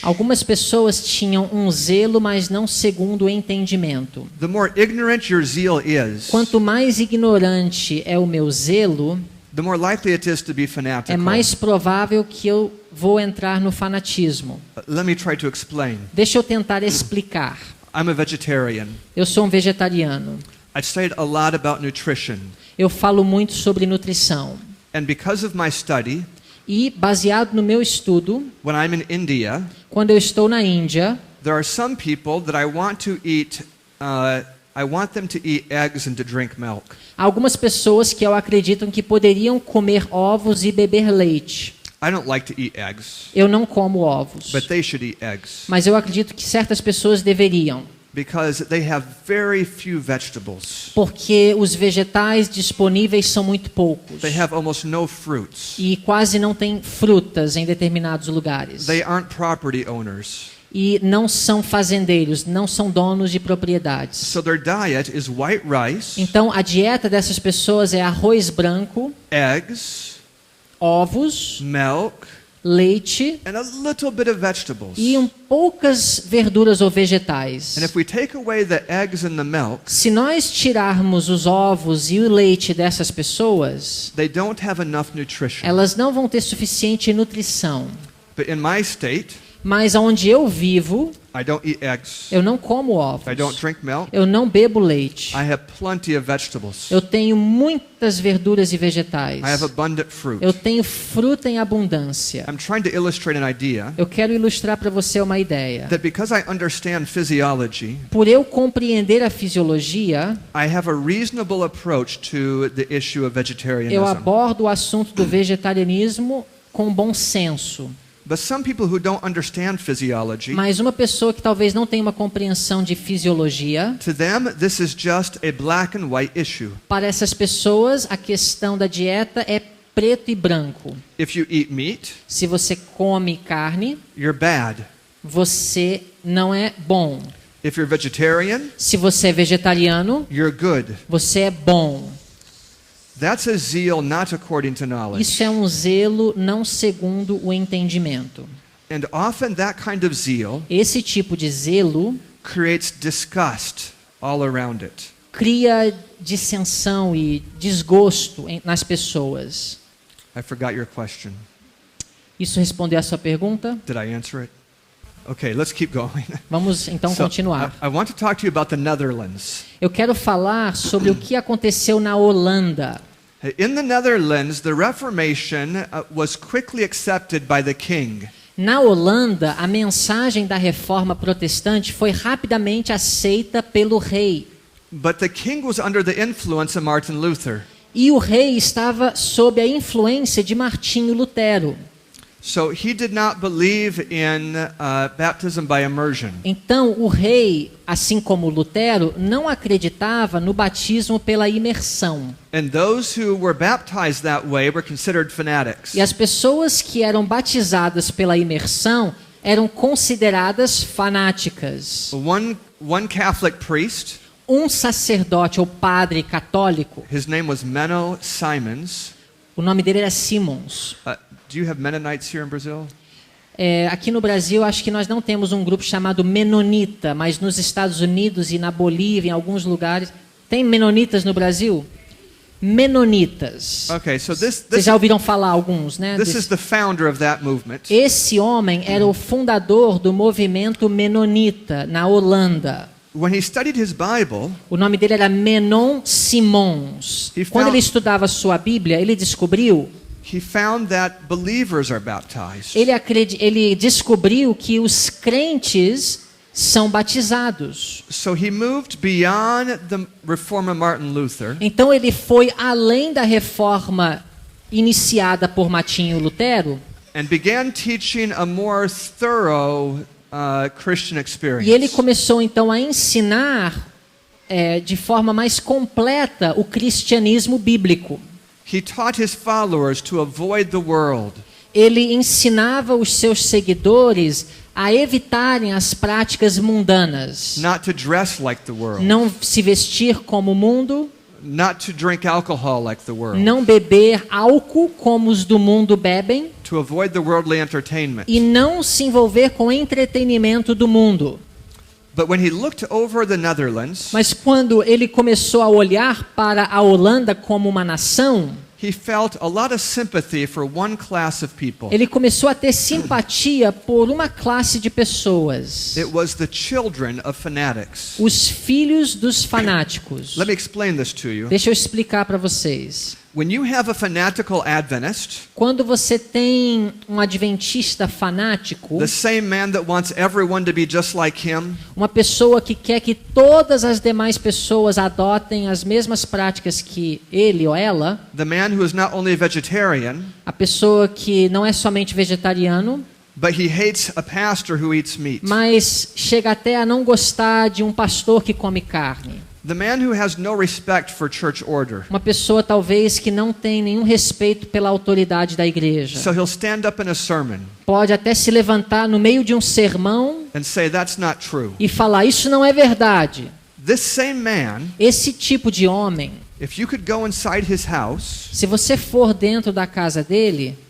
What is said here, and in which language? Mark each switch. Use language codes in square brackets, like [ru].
[pt] algumas pessoas tinham um zelo, mas não segundo o entendimento. [en] The more ignorant your zeal is, [pt] Quanto mais ignorante é o meu zelo, [en] the more likely it is to be [pt] é [en] fanatical. [pt] mais provável que eu vou entrar no fanatismo. [en] Let me try to explain. [pt] Deixa eu tentar explicar. [en] I'm a vegetarian. [pt] Eu sou um vegetariano. [en] I've studied a lot about nutrition. [pt] Eu falo muito sobre nutrição. [en] And because of my study, [pt] E, baseado no meu estudo, [en] when I'm in India, [pt] quando eu estou na Índia, [en] there are some people that I want to eat, I want them to eat eggs and to drink milk. [pt] há algumas pessoas que eu acredito que poderiam comer ovos e beber leite. [en] I don't like to eat eggs, [pt] Eu não como ovos, [en] but they should eat eggs [pt] mas eu acredito que certas pessoas deveriam, [en] because they have very few vegetables. [pt] porque os vegetais disponíveis são muito poucos [en] They have almost no fruits. [pt] e quase não tem frutas em determinados lugares. [en] They aren't property owners. [pt] E não são fazendeiros, não são donos de propriedades. [en] So their diet is white rice, [pt] Então, a dieta dessas pessoas é arroz branco, [en] eggs, [pt] ovos, [en] milk, [pt] leite [en] and a little bit of vegetables. [pt] e poucas verduras ou vegetais. [en] And if we take away the eggs and the milk, [pt] Se nós tirarmos os ovos e o leite dessas pessoas, [en] they don't have enough nutrition. [pt] elas não vão ter suficiente nutrição. [en] But in my state, [pt] Mas onde eu vivo, [en] I don't eat eggs. [pt] eu não como ovos. [en] I don't drink milk. [pt] Eu não bebo leite. [en] I have plenty of vegetables. [pt] Eu tenho muitas verduras e vegetais. [en] I have abundant fruit. [pt] Eu tenho fruta em abundância. [en] I'm trying to illustrate an idea [pt] Eu quero ilustrar para você uma ideia. [en] that because I understand physiology, [pt] Por eu compreender a fisiologia, [en] I have a reasonable approach to the issue of [pt] eu [en] vegetarianism. [pt] abordo o assunto do vegetarianismo com bom senso. [en] But some people who don't understand physiology, [pt] Mas uma pessoa que talvez não tenha uma compreensão de fisiologia, [en] to them this is just a black and white issue. [pt] para essas pessoas a questão da dieta é preto e branco. [en] If you eat meat, [pt] Se você come carne, [en] you're bad. [pt] você não é bom. [en] If you're vegetarian, [pt] Se você é vegetariano, [en] you're good. [pt] você é bom. [en] That's a zeal not according to knowledge. [pt] Isso é um zelo não segundo o entendimento. [en] And often that kind of zeal [pt] Esse tipo de zelo [en] creates disgust all around it. [pt] cria dissensão e desgosto nas pessoas. [en] I forgot your question. [pt] Isso respondeu a sua pergunta? [en] Did I answer it? Okay, let's keep going. [pt] Vamos então continuar. [en] I want to talk to you about the Netherlands. [pt] Eu quero falar sobre o que aconteceu na Holanda. [en] In the Netherlands, the Reformation was quickly accepted by the king. [pt] Na Holanda, a mensagem da reforma protestante foi rapidamente aceita pelo rei. [en] But the king was under the influence of Martin Luther. [pt] E o rei estava sob a influência de Martinho Lutero. [en] So he did not believe in baptism by immersion. [pt] Então, o rei, assim como Lutero, não acreditava no batismo pela imersão. [en] And those who were baptized that way were considered fanatics. [pt] E as pessoas que eram batizadas pela imersão eram consideradas fanáticas. [en] One Catholic priest, [pt] Um sacerdote ou padre católico, [en] his name was Menno Simons. [pt] o nome dele era Simons. [en] Do you have Mennonites here in Brazil? [pt] Aqui no Brasil, acho que nós não temos um grupo chamado menonita, mas nos Estados Unidos e na Bolívia, em alguns lugares, tem menonitas no Brasil? Menonitas. [en] Okay, so [pt] Vocês já ouviram falar alguns, né? [en] this is the founder of that movement. [pt] Esse homem era o fundador do movimento menonita na Holanda. [en] When he studied his Bible, [pt] O nome dele era Menon Simons. [en] He [pt] Quando [en] found- [pt] ele estudava sua Bíblia, ele descobriu, [en] he found that believers are baptized. [pt] ele descobriu que os crentes são batizados. [en] So he moved beyond the reform of Martin Luther [pt] Então ele foi além da reforma iniciada por Martinho Lutero [en] and began teaching a more thorough Christian experience. [pt] e ele começou então a ensinar de forma mais completa o cristianismo bíblico. [en] He taught his followers to avoid the world. [pt] ele ensinava os seus seguidores a evitarem as práticas mundanas. [en] not to dress like the world, [pt] Não se vestir como o mundo, [en] not to drink alcohol like the world, [pt] não beber álcool como os do mundo bebem [en] to avoid the worldly entertainment. [pt] e não se envolver com o entretenimento do mundo. [en] But when he looked over the Netherlands, [pt] Mas quando ele começou a olhar para a Holanda como uma nação, [en] he felt a lot of sympathy for one class of people. [pt] ele começou a ter simpatia por uma classe de pessoas, [en] It was the children of fanatics. [pt] os filhos dos fanáticos. [en] Let me explain this to you. [pt] Deixa eu explicar para vocês. [en] When you have a fanatical Adventist, [pt] Quando você tem um adventista fanático, [en] the same man that wants everyone to be just like him, [pt] uma pessoa que quer que todas as demais pessoas adotem as mesmas práticas que ele ou ela, [en] the man who is not only vegetarian, [pt] a pessoa que não é somente vegetariano, [en] but he hates a pastor who eats meat. [pt] mas chega até a não gostar de um pastor que come carne. [en] The man who has no respect for church order. [pt] Uma pessoa talvez que não tem nenhum respeito pela autoridade da igreja. [en] So he'll stand up in a sermon [pt] Pode até se levantar no meio de um sermão [en] and say that's not true. [pt] e falar, isso não é verdade. [en] This same man, [pt] Esse tipo de homem, [en] if you could go inside his house, [pt] se você for dentro da casa dele,